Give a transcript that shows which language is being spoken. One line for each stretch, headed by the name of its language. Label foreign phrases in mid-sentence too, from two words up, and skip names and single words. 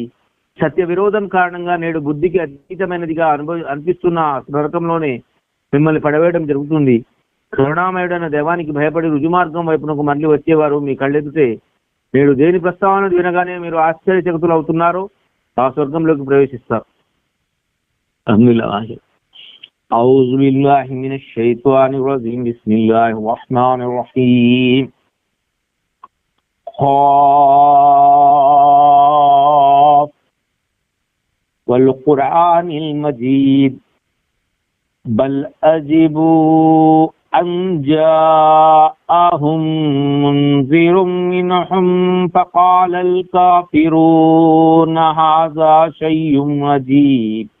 Telugu: సత్య విరోధం కారణంగా నేడు బుద్ధికి అతీతమైనదిగా అనిపిస్తున్న నరకంలోనే మిమ్మల్ని పడవేయడం జరుగుతుంది. కరుణామయుడైన దేవానికి భయపడి రుజుమార్గం వైపునకు మళ్ళీ వచ్చేవారు మీ కళ్ళెదుటే నేడు దేని ప్రస్తావన వినగానే మీరు ఆశ్చర్యచకితులు అవుతున్నారో ఆ స్వర్గంలోకి ప్రవేశిస్తారు.
Arabic: أعوذ بالله من الشيطان الرجيم بسم الله الرحمن الرحيم قاف والقرآن المجيد بل أجبوا أن جاءهم منذر منهم فقال الكافرون هذا شيء عجيب